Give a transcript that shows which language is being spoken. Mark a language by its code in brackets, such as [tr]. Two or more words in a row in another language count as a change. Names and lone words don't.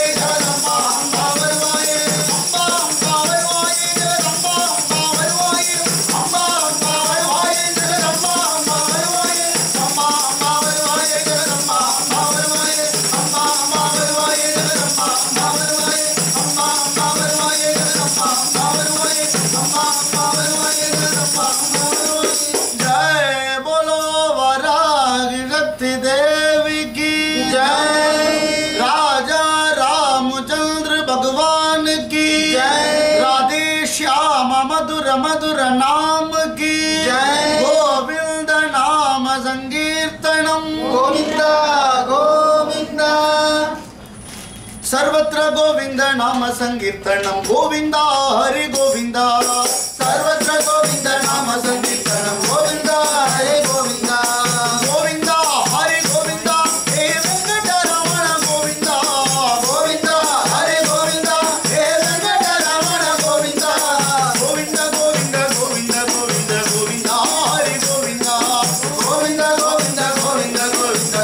[ta] ஜெகதம்பா அம்மா வருவாயே அம்மா அம்மா வருவாயே ஜெகதம்பா அம்மா வருவாயே அம்மா அம்மா வருவாயே ஜெகதம்பா அம்மா வருவாயே அம்மா அம்மா வருவாயே ஜெகதம்பா அம்மா வருவாயே அம்மா அம்மா வருவாயே ஜெகதம்பா அம்மா வருவாயே அம்மா அம்மா வருவாயே ஜெகதம்பா அம்மா வருவாயே அம்மா அம்மா வருவாயே ஜெகதம்பா அம்மா வருவாயே [hi] जय बोलो वरागी शक्ति देवी की जय राजा रामचंद्र भगवान की जय राधे श्याम मधुर मधुर नाम की जय गोविंद नाम संकीर्तनम गोविंदा गोविंदा सर्वत्र गोविंद नाम संकीर्तनम गोविंदा हरि गोविंदा सर्वत्र गोविंद नाम संकीर्तनम गोविंदा हरि गोविंदा गोविंदा हरि गोविंदा हे वेंकटरमण गोविंदा गोविंदा हरि गोविंदा हे वेंकटरमण गोविंदा गोविंदा गोविंदा गोविंदा गोविंदा गोविंदा हरि गोविंदा गोविंदा गोविंदा गोविंदा गोविंदा